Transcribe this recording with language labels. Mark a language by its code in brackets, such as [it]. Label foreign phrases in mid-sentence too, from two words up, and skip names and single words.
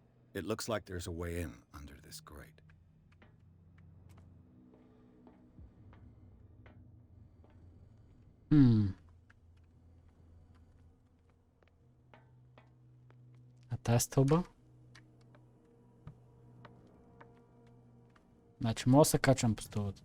[en] It looks like there's a way in under this grate. [bg] А тази стълба? Значи мога да се качвам по стълбата.